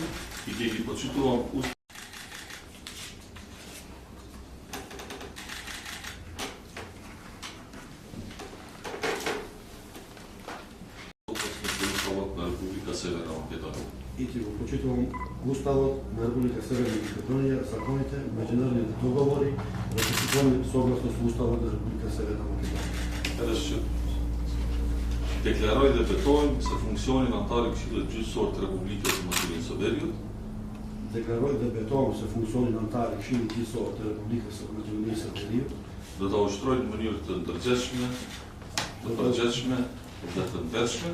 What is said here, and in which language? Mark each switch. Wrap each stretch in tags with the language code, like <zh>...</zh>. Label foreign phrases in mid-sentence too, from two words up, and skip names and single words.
<mk>и ќе ги почитувам на Република Северна Македонија. И ќе го почитувам Уставот на Република Северна Македонија, законите, меѓународните договори, ратификувани согласно со Уставот на Република Северна Македонија.</mk> <sq>Декларoj dhe betojmë se funksionin antar i Këshillit Gjyqësor të Republikës së Maqedonisë së Veriut. Deklaroj dhe betohem se funksionin antar i Këshillit Gjyqësor të Republikës së Maqedonisë së Veriut do ta ushtroj në mënyrë të ndërgjegjshme, të përgjithshme dhe të ndershme.</sq>